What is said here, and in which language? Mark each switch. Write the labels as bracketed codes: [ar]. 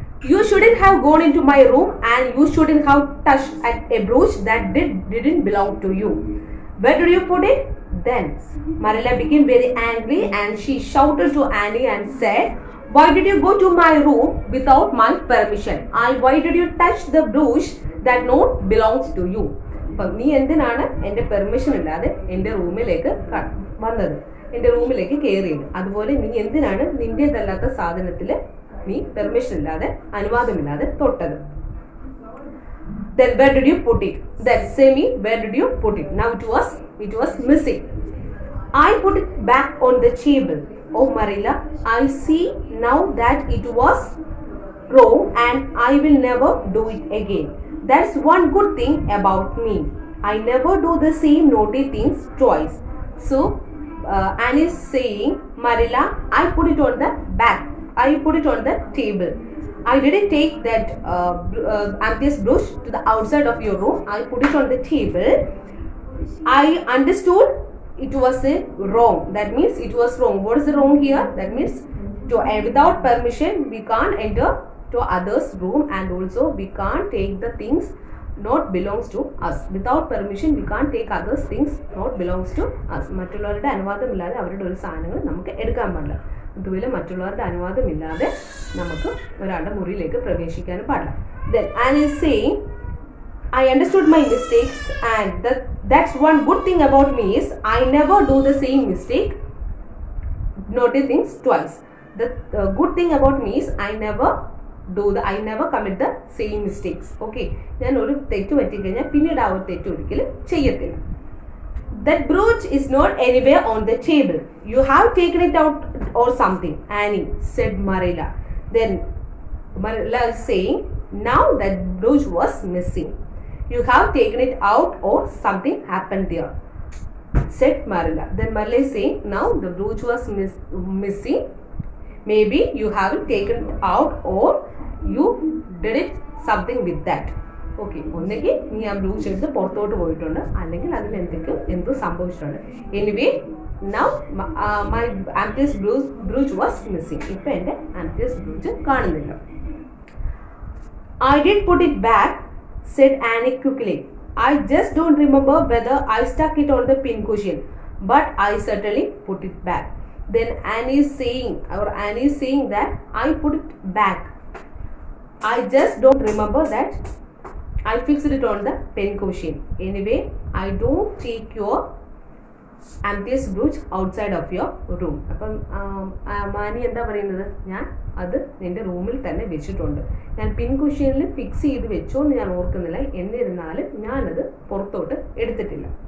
[en] You shouldn't have gone into my room and you shouldn't have touched at a brooch that didn't belong to you. Where did you put it? Then Marilla became very angry and she shouted to Annie and said, why did you go to my room without my permission? Why did you touch the brooch that not belongs to you? [ml] അപ്പം നീ എന്തിനാണ് എൻ്റെ permission ഇല്ലാതെ എൻ്റെ റൂമിലേക്ക് വന്നത്, എൻ്റെ റൂമിലേക്ക് കയറിയത്? അതുപോലെ നീ എന്തിനാണ് നിൻ്റേതല്ലാത്ത സാധനത്തിൽ നീ പെർമിഷൻ ഇല്ലാതെ, അനുവാദമില്ലാതെ തൊട്ടത്? [en] Then where did you put it? Then say me, where did you put it? Now it was missing. I put it back on the table. Oh Marilla, I see now that it was wrong and I will never do it again. That's one good thing about me. I never do the same naughty things twice. So Annie is saying, Marilla, I put it on the back. I put it on the table. I didn't take that amethyst brooch to the outside of your room. I put it on the table. I understood it was a wrong. That means it was wrong. What is the wrong here? That means without permission we can't enter to others' room, and also we can't take the things not belongs to us. Without permission we can't take others things not belongs to us. [ml] മറ്റുള്ളവരുടെ അനുവാദമില്ലാതെ അവരുടെ ഒരു സാധനങ്ങൾ നമുക്ക് എടുക്കാൻ പാടില്ല. അതുപോലെ മറ്റുള്ളവരുടെ അനുവാദമില്ലാതെ നമുക്ക് ഒരാളുടെ മുറിയിലേക്ക് പ്രവേശിക്കാനും പാടില്ല. [en] Then Anne is saying, I understood my mistakes, and that's one good thing about me is I never do the same mistake. Notice things twice. The good thing about me is I never commit the same mistakes. [ml] Okay, ഞാൻ ഒരു തെറ്റ് പറ്റി കഴിഞ്ഞാൽ പിന്നീട് ആ ഒരു തെറ്റ് ഒരിക്കലും ചെയ്യത്തില്ല. [en] That brooch is not anywhere on the table. You have taken it out or something, Annie said Marilla. Then Marilla is saying, now that brooch was missing. You have taken it out or something happened there, said Marilla. Then Marilla is saying, now the brooch was missing. Maybe you haven't taken it out or you did it something with that. [ml] Okay, ഒന്നെങ്കിൽ നീ ആ brooch എടുത്ത് പുറത്തോട്ട് പോയിട്ടുണ്ട്, അല്ലെങ്കിൽ അതിൽ എന്തോ സംഭവിച്ചിട്ടുണ്ട്. [en] Anyway now my amethyst brooch was missing. [ml] ഇപ്പം എൻ്റെ amethyst brooch കാണുന്നില്ല. [en] I did put it back, said Annie quickly. I just don't remember whether I stuck it on the pincushion, but I certainly put it back. Then Annie is saying that I put it back. I just don't remember that I fixed it on the pincushion. Anyway, I don't take your amethyst brooch outside of your room. [ml] അപ്പം മാനി എന്താ പറയുന്നത്, ഞാൻ അത് നിൻ്റെ റൂമിൽ തന്നെ വെച്ചിട്ടുണ്ട്. ഞാൻ പിൻകുഷ്യനിൽ ഫിക്സ് ചെയ്ത് വെച്ചോ എന്ന് ഞാൻ ഓർക്കുന്നില്ല, എന്നിരുന്നാലും ഞാനത് പുറത്തോട്ട് എടുത്തിട്ടില്ല.